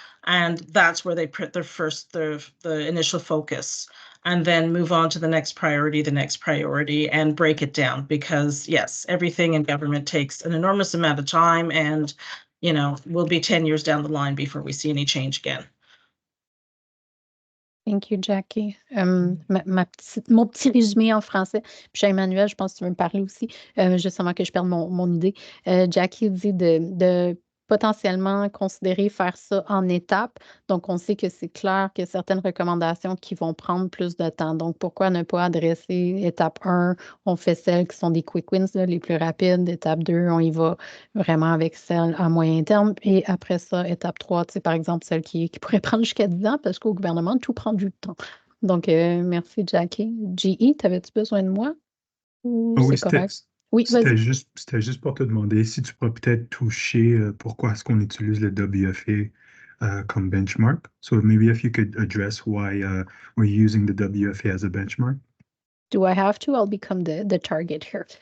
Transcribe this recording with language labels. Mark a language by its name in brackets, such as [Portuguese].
[English] And that's where they put the initial focus, and then move on to the next priority, and break it down, because yes, everything in government takes an enormous amount of time, and we'll be 10 years down the line before we see any change again. Thank you, Jackie. [French] Mon petit résumé en français. Puis Emmanuel, je pense que tu veux me parler aussi, juste avant que je perde mon idée. Jackie dit de potentiellement considérer faire ça en étapes. Donc, on sait que c'est clair qu'il y a certaines recommandations qui vont prendre plus de temps. Donc, pourquoi ne pas adresser étape 1, on fait celles qui sont des [English] quick wins, [French] là, les plus rapides. Étape 2, on y va vraiment avec celle à moyen terme. Et après ça, étape 3, par exemple, celle qui pourrait prendre jusqu'à 10 ans parce qu'au gouvernement, tout prend du temps. Donc, merci, Jackie. GE, t'avais-tu besoin de moi? Ou Ah oui, c'est correct? Oui, c'était vas-y. juste pour te demander si tu pourrais peut-être toucher pourquoi est-ce qu'on utilise le WFA comme benchmark. [English] So maybe if you could address why we're using the WFA as a benchmark. Do I have to? I'll become the target here.